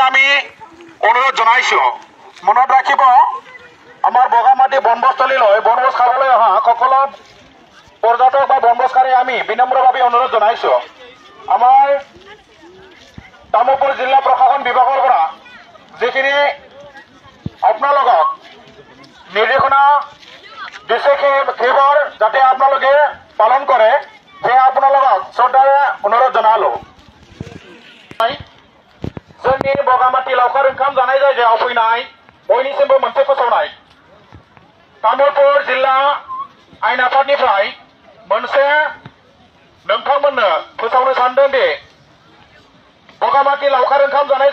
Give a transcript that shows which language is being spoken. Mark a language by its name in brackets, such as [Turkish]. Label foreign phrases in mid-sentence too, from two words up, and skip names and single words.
[Assamese] আমি অনুৰোধ জনাইছো মনত ৰাখিব আমাৰ বগামাটি বনভোজস্থলীলৈ বনভোজ খাবলৈ অহা সকলো পৰ্যটক বা বনভোজকাৰী আমি বিনম্ৰভাৱে অনুৰোধ জনাইছো আমাৰ তামুলপুৰ জিলা প্ৰশাসন বিভাগৰ পৰা যিখিনি আপোনালোকক নিৰ্দেশনা দিছে সেইবোৰ যাতে আপোনালোকে পালন কৰে সেয়া আপোনালোকক শ্ৰদ্ধাৰে অনুৰোধ জনালো [Bodo] जोंनि बगामाटी लावखार ओंखाम जानाय जायगायाव फैनाय बयनिसिमबो मोनसे फोसावनाय तामुलपुर जिल्ला आयेन आफादनिफ्राय मोनसे नोंथांमोननो फोसावनो सानदों दि बगामाटी लावखार ओंखाम जानाय